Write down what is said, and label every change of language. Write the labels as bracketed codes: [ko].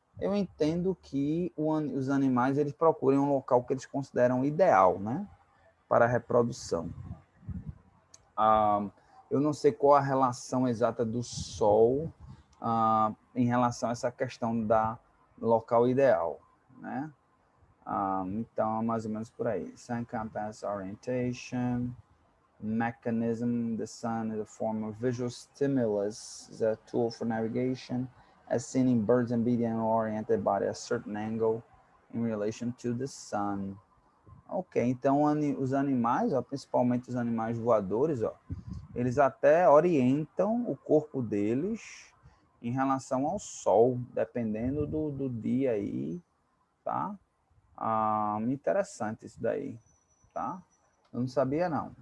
[pt] Eu entendo que os animais eles procuram um local que eles consideram ideal, né, para a reprodução. Eu não sei qual a relação exata do Sol em relação a essa questão da local ideal, né? Então, mais ou menos por aí. [en] Sun compass orientation, mechanism. The sun is a form of visual stimulus, is a tool for navigation, as seen in birds and bees oriented by a certain angle in relation to the sun. [pt] Ok, então os animais, ó, principalmente os animais voadores, ó, eles até orientam o corpo deles em relação ao sol, dependendo do dia aí, tá? Interessante isso daí, tá? Eu não sabia, não.